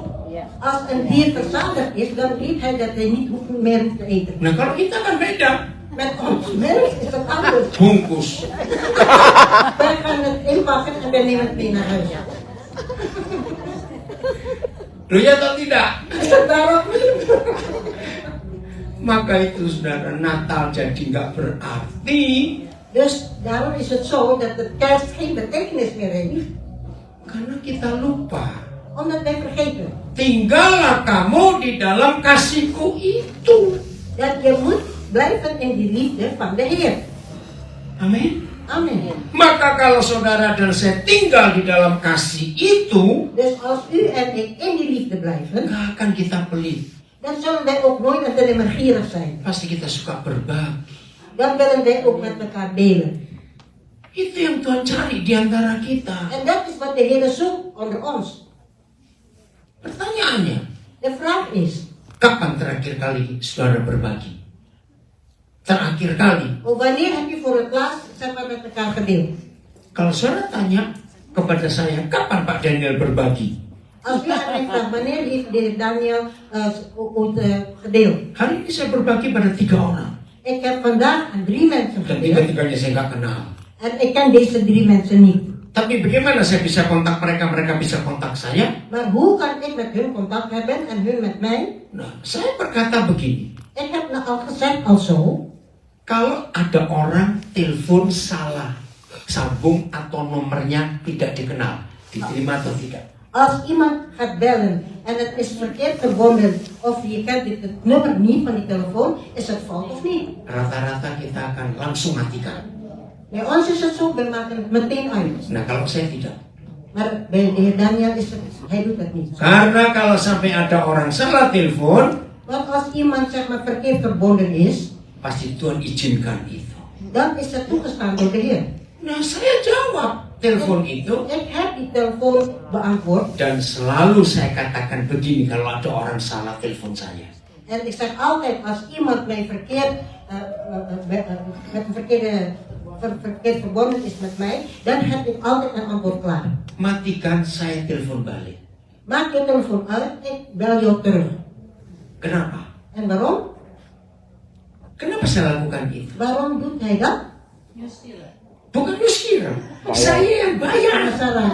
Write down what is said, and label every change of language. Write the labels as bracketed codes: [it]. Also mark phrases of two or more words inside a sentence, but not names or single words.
[nl] Als een dier verzadigd is, dan weet hij dat hij niet meer hoeft te eten. [id] Nah kalau kita kan beda. [nl] Met ons mens is dat anders. [id] Bungkus. [nl] Wij gaan het inpakken en wij nemen het mee naar huis. [id] Loh ya atau tidak? [nl] Is dat daarop niet? [id] Maka itu saudara, Natal jadi nggak berarti. [nl] Dus daarom is het zo dat de kerst geen betekenis meer heeft. [id] Karena kita lupa. [nl] Omdat wij vergeten. [id] Tinggallah kamu di dalam kasihku itu. [nl] Dat je moet blijven in die liefde van de Heer. [id] Amin. [nl] Amen. [id] Maka kalau saudara dan saya tinggal di dalam kasih itu, [nl] Dus als u en ik in die liefde blijven, [id] nggak akan kita pelit. [nl] dan zullen wij ook nooit alleen maar gierig zijn. [id] Pasti kita suka berbagi. [nl] Dan willen wij ook met elkaar delen. [id] Itu yang Tuhan cari di antara kita. [nl] En dat is wat de Heer zoekt onder ons. [id] Pertanyaannya, [nl] De vraag is, [id] kapan terakhir kali saudara berbagi? Terakhir kali. [nl] wanneer heb je voor het laatst zeg maar, met elkaar gedeeld? [id] Kalau saudara tanya kepada saya, kapan Pak Daniel berbagi? [nl] Als u aan mij vraagt, wanneer heeft de heer Daniel gedeeld? [id] Hari ini saya berbagi pada 3 orang. [nl] Ik heb vandaag aan 3 mensen [id] Dan [nl] gedeeld. [id] tiga-tiganya saya nggak kenal. [nl] En ik ken deze 3 mensen niet. [id] Tapi bagaimana saya bisa kontak mereka, mereka bisa kontak saya? [nl] Maar hoe kan ik met hun contact hebben en hun met mij? [id] Nah, saya berkata begini. [nl] Ik heb nou al gezegd al zo. [id] Kalau ada orang telepon salah, sambung atau nomornya tidak dikenal, diterima atau tidak? [nl] Als iemand gaat bellen en het is verkeerd verbonden of je kent het nummer niet van die telefoon, is het fout of niet? [id] Rata-rata kita akan langsung matikan. [nl] Bij ons is het zo, we maken het meteen uit. [id] Nah, kalau saya tidak. [nl] Maar bij de heer Daniel is het, hij doet dat niet. [id] Karena kalau sampai ada orang salah telepon, [nl] Want als iemand zeg maar verkeerd verbonden is, [id] pasti Tuhan izinkan itu. [nl] Dan is het toegestaan door de Heer. [id] Nah, saya jawab telepon itu. [nl] Ik heb die telefoon beantwoord. [id] Dan selalu saya katakan begini kalau ada orang salah telepon saya. [nl] En ik zeg altijd, als iemand mij verkeerd, met een verkeerd verbonden is met mij, dan heb ik altijd een antwoord klaar. [id] Matikan, saya telepon balik. [nl] Maak je telefoon uit, ik bel jou terug. [id] Kenapa? [nl] En waarom? [id] Kenapa saya lakukan itu? [nl] Waarom doet hij dat? [id] Bukan nyuskiran. Saya yang bayar. Masalah.